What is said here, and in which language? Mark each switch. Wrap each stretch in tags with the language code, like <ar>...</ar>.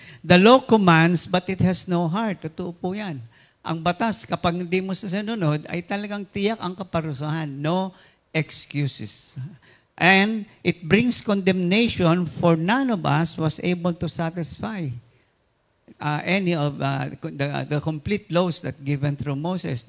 <en>The law commands, but it has no heart.</en> <tl>Totoo po yan. Ang batas, kapag hindi mo susunod, ay talagang tiyak ang kaparusahan.</tl> <en>No excuses. And it brings condemnation, for none of us was able to satisfy any of the complete laws that given through Moses.</en>